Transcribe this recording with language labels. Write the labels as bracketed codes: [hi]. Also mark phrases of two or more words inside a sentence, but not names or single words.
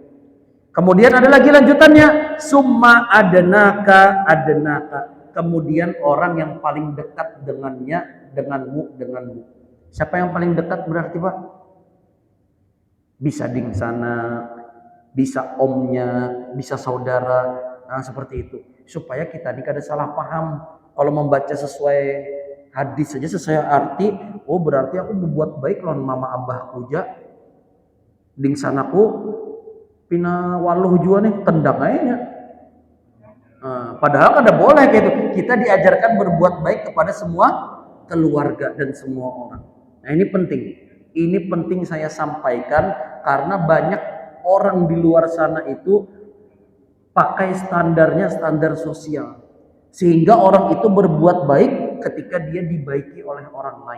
[bjn] Kemudian ada lagi lanjutannya, [ar] summa adenaka, [bjn] kemudian orang yang paling dekat dengannya, denganmu. Siapa yang paling dekat berarti Pak? Bisa dingsana, bisa omnya, bisa saudara, nah seperti itu. Supaya kita ini kada salah paham. Kalau membaca sesuai hadis saja sesuai arti, oh berarti aku berbuat baik lawan mama abahku ja. Dingsanaku pina waluh juga nih, tendang aja. Padahal kada boleh kayak itu. Kita diajarkan berbuat baik kepada semua keluarga dan semua orang. Nah ini penting. [id] Ini penting saya sampaikan karena banyak orang di luar sana itu pakai standarnya standar sosial. Sehingga orang itu berbuat baik ketika dia dibaiki oleh orang lain.